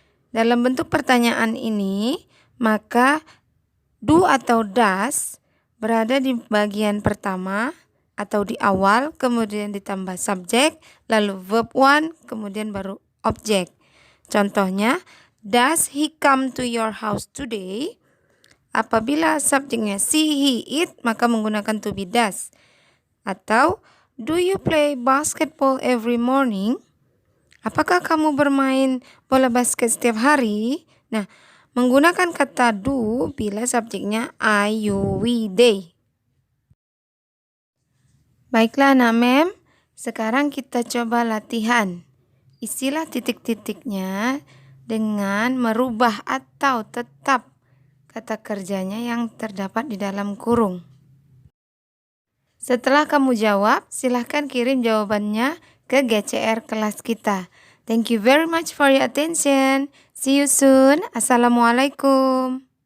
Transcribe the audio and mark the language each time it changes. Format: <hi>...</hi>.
<id>Dalam bentuk pertanyaan ini, maka do atau does berada di bagian pertama atau di awal, kemudian ditambah subjek, lalu verb one, kemudian baru objek. Contohnya,</id> <en>does he come to your house today?</en> <id>Apabila subjeknya she, he, it, maka menggunakan to be does.</id> <en>Atau, do you play basketball every morning?</en> <id>Apakah kamu bermain bola basket setiap hari? Nah, menggunakan kata do bila subjeknya I, you, we, they. Baiklah anak mem, sekarang kita coba latihan. Isilah titik-titiknya dengan merubah atau tetap kata kerjanya yang terdapat di dalam kurung. Setelah kamu jawab, silahkan kirim jawabannya ke GCR kelas kita.</id> <en>Thank you very much for your attention. See you soon. Assalamualaikum.</en>